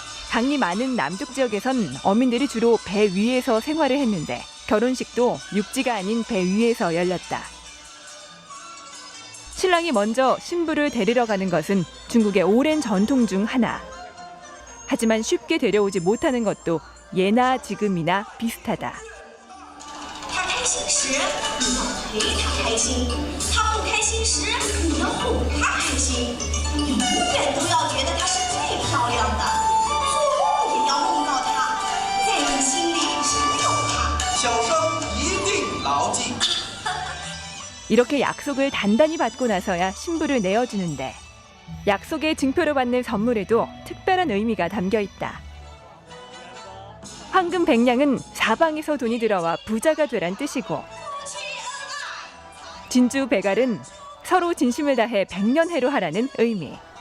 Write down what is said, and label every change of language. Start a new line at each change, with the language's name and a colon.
Korean: 강이 많은 남쪽 지역에선 어민들이 주로 배 위에서 생활을 했는데 결혼식도 육지가 아닌 배 위에서 열렸다. 신랑이 먼저 신부를 데리러 가는 것은 중국의 오랜 전통 중 하나. 하지만 쉽게 데려오지 못하는 것도 예나 지금이나 비슷하다.
Chinese: 他开心时，你要陪他开心；他不开心时，你要哄他开心。你永远都要觉得她是最漂亮的，做梦也要梦到她，在你心里只有她。小生一定牢记。
Korean: 이렇게 약속을 단단히 받고 나서야 신부를 내어주는데 약속의 증표로 받는 선물에도 특별한 의미가 담겨 있다. 황금 백냥은 사방에서 돈이 들어와 부자가 되란 뜻이고 진주 백알은 서로 진심을 다해 백년해로 하라는 의미.